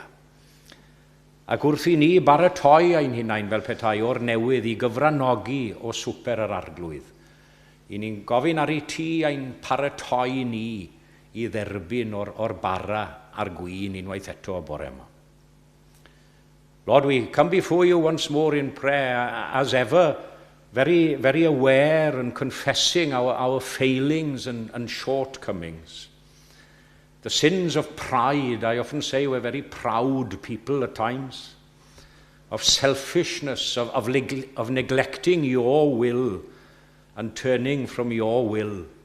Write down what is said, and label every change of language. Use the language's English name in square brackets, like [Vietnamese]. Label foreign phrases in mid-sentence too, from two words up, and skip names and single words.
[Welsh] Ac wrth I ni baratoi ein hunain fel petai o'r newydd I gyfranogi o swper yr arglwydd. I ni'n gofyn ar ei ti ein paratoi ni I dderbyn o'r bara ar gwyn unwaith eto o bore yma. [English] Lord, we come before you once more in prayer, as ever, very, very aware and confessing our failings and shortcomings. The sins of pride, I often say we're very proud people at times, of selfishness, of neglecting your will and turning from your will.